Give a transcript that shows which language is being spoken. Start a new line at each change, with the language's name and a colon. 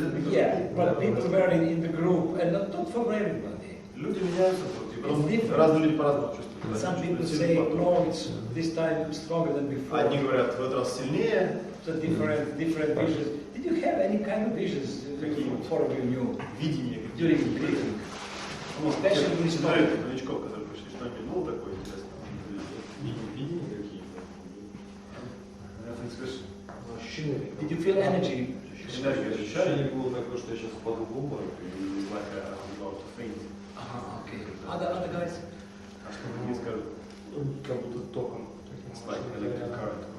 English: Yeah, but people were in the group, and not for everybody.
Russian: Люди меняются, разные люди по-разному чувствуют.
English: Some people say, no, it's this time stronger than before.
Russian: Одни говорят, в этот раз сильнее.
English: So different visions. Did you have any kind of visions for you
Russian: Видение
English: during the meeting? Especially with
Russian: новичков, которые пришли, что-нибудь было такое интересное? Видения какие-то?
English: Did you feel energy
Russian: энергию ощущаю. Ощущение было такое, что я сейчас впаду в обморок.
English: It's like I'm about to faint. Okay. Other guys?
Russian: А что мне скажут? Как будто током.
English: It's like electric current.